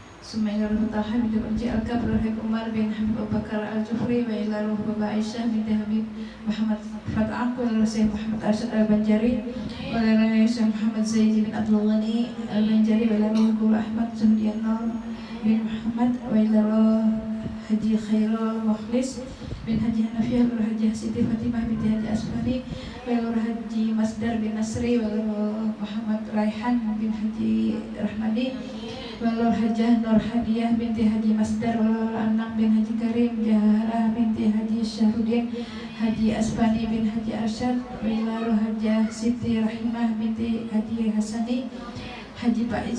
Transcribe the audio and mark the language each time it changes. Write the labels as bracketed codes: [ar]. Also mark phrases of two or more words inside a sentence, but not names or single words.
[ar] ثم إلى روح طه بنت الأنجي الكبر روح عمر بن حبيب أبو بكر الجفري وإلى روح بابا عائشة بنت حبيب محمد فتح وإلى روح سيد محمد أرشد البنجري وإلى روح سيد محمد زيد بن عبد الغني البنجري وإلى روح guru Ahmad Zuhdian Nur bin Muhammad وإلى روح Haji Khairul Mukhlis bin Haji Hanafiyah wa Haji Siti Fatimah binti Haji Asfani wa Haji Masdar bin Nasri wa Muhammad Raihan bin Haji Rahmadi wa Hajah Nur Hadiyah binti Haji Masdar wa Anam bin Haji Karim Jaharah binti Haji Syahruddin Haji Asfani bin Haji Arsyad wa Hajah Siti Rahimah binti Haji Hasani Haji